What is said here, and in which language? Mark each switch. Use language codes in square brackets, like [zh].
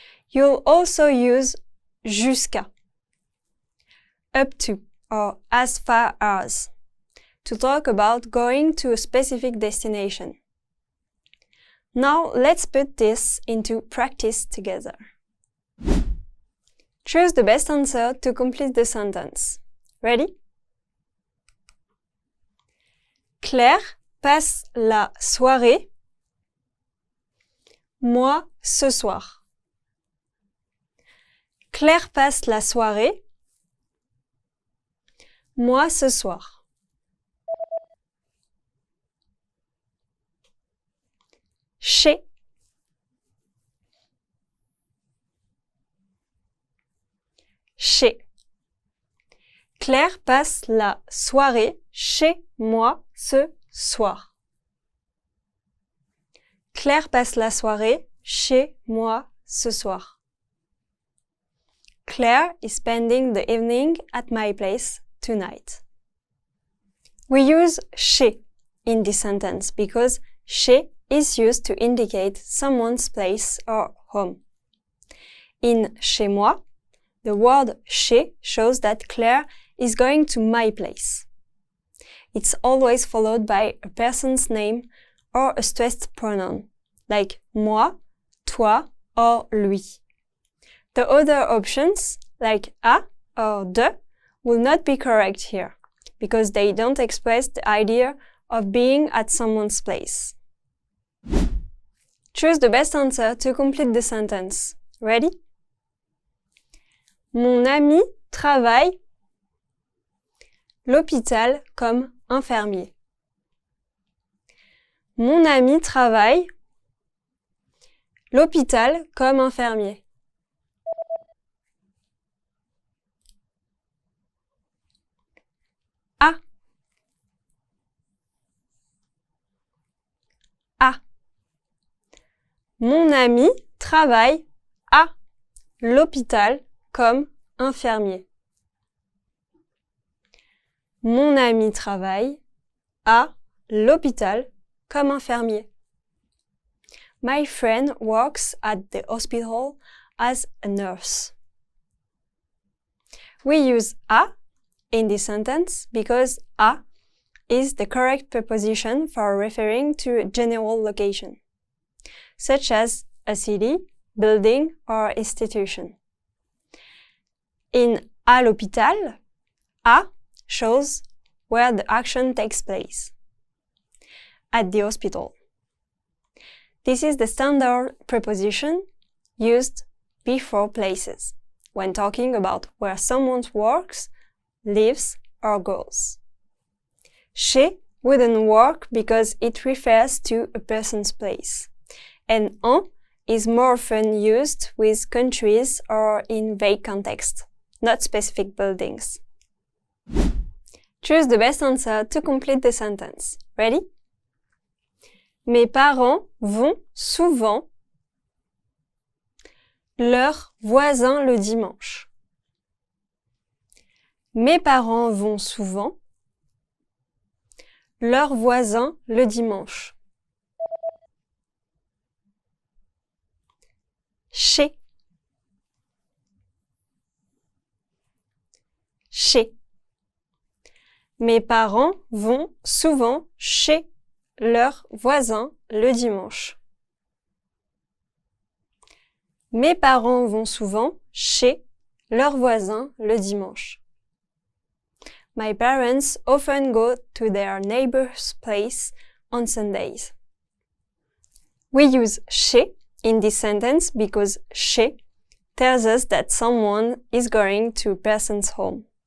[en] You'll also use jusqu'à, up to, or as far as, to talk about going to a specific destination. Now let's put this into practice together. Choose the best answer to complete the sentence. Ready? [fr] Claire passe la soirée, moi ce soir. Claire passe la soirée, moi ce soir. Chez. Chez. Claire passe la soirée chez moi ce soir. Claire passe la soirée chez moi ce soir. [en] Claire is spending the evening at my place tonight. We use chez in this sentence because chez is used to indicate someone's place or home. In [fr] chez moi, [en] the word chez shows that Claire is going to my place. It's always followed by a person's name or a stressed pronoun, like moi, toi, or lui. The other options, like à or de, will not be correct here, because they don't express the idea of being at someone's place. Choose the best answer to complete the sentence. Ready? [fr] Mon ami travaille l'hôpital comme infirmier. Mon ami travaille l'hôpital comme infirmier. À. À. Mon ami travaille à l'hôpital comme infirmier. Mon ami travaille à l'hôpital comme infirmier. [en] My friend works at the hospital as a nurse. We use à in this sentence because à is the correct preposition for referring to a general location, such as a city building or institution. In [fr] à l'hôpital, [en] à shows where the action takes place. At the hospital. This is the standard preposition used before places when talking about where someone works, lives, or goes. Chez wouldn't work because it refers to a person's place, and en is more often used with countries or in vague context, not specific buildings. Choose the best answer to complete the sentence. Ready? [fr] Mes parents vont souvent leurs voisins le dimanche. Mes parents vont souvent leurs voisins le dimanche. Chez. Chez. Mes parents vont souvent chez leurs voisins le dimanche. Mes parents vont souvent chez leurs voisins le dimanche. [en] My parents often go to their neighbor's place on Sundays. We use chez in this sentence because chez tells us that someone is going to a person's home.